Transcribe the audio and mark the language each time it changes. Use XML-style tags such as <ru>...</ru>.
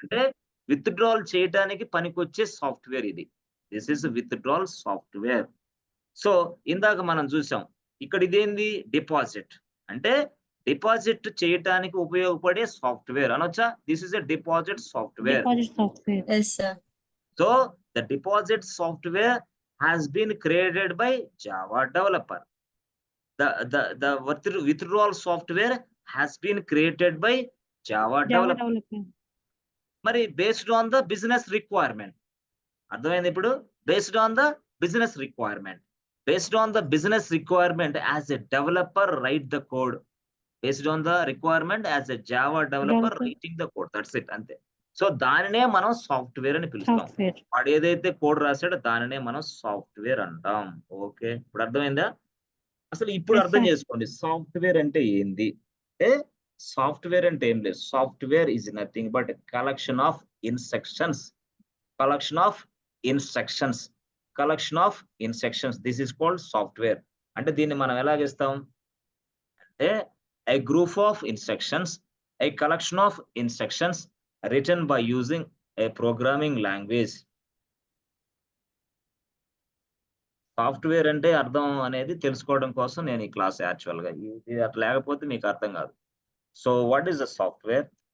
<te>అంటే విత్‌డ్రాల్ చేయటానికి పనికొచ్చే సాఫ్ట్‌వేర్ ఇది.</te> <en>This is withdrawal software.</en> <te>So ఇందాక మనం చూసాం. ఇక్కడ ఇదేంది? డిపాజిట్. అంటే డిపాజిట్ చేయటానికి ఉపయోగపడే సాఫ్ట్‌వేర్ అనొచ్చా?</te> <en>This is a deposit software. Yes sir. So the deposit software has been created by Java developer. The withdrawal software has been created by Java developer.</en> <te>మరి</te> <en>based on the business requirement.</en> <te>అర్థమైంది ఇప్పుడు?</te> <en>Based on the business requirement. Based on the business requirement as a developer write the code. Based on the requirement as a Java developer writing the code. That's it.</en> <te>అంతే. So దానినే మనం software అని పిలుస్తాం. వాడు ఏదైతే code రాసాడో దానినే మనం software అంటాం. ఓకే. ఇప్పుడు అర్థమైందా? అసలు ఇప్పుడు అర్థం చేసుకోండి. సాఫ్ట్‌వేర్ అంటే ఏంది? అంటే సాఫ్ట్‌వేర్ అంటే ఏం లేదు.</te> <en>Software is nothing but collection of instructions. Collection of instructions. Collection of instructions. This is called software.</en> <te>అంటే దీన్ని మనం ఎలాగిస్తాం?</te> <en>అంటే a group of instructions, a collection of instructions written by using a programming language.</en> <te>Software అంటే అర్థం అనేది తెలుసుకోవడం కోసం నేను ఈ క్లాస్ యాక్చువల్‌గా. ఇది అట్లా లేకపోతే మీకు అర్థం కాదు.</te> <en>So what is the software?</en>